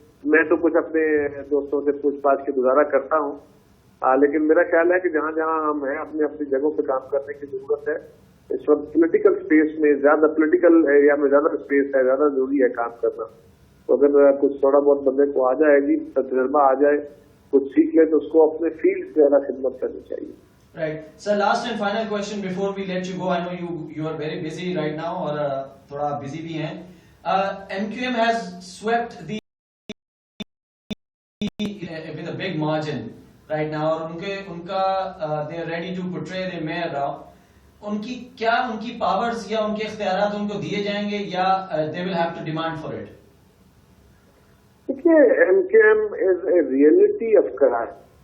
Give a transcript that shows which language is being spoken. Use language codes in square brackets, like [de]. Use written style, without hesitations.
[ur] میں تو کچھ اپنے دوستوں سے پوچھ پاچھ کے گزارا کرتا ہوں, لیکن میرا خیال ہے کہ جہاں جہاں ہم ہیں اپنی اپنی جگہوں پہ کام کرنے کی ضرورت ہے. اس وقت پولیٹیکل اسپیس میں زیادہ, پولیٹیکل ایریا میں زیادہ اسپیس ہے, زیادہ ضروری ہے کام کرنا. تو اگر کچھ تھوڑا بہت بندے کو آ جائے گی, تجربہ آ جائے, کچھ سیکھ لے, تو اس کو اپنے فیلڈ سے زیادہ خدمت کرنی چاہیے. [en] Right. Sir, last and final question before we let you go. I know you are very busy right now, [ur] اور تھوڑا busy بھی ہیں. [en] MQM has swept the with a big margin right now, [ur] اور ان کا [en] they are ready to portray their mayor Rao. [ur] ان کی powers یا ان کے اختیارات ان کو دیے جائیں گے یا [en] they will have to demand for it? [ur] دیکھیے, [en] MQM is a reality of Karachi.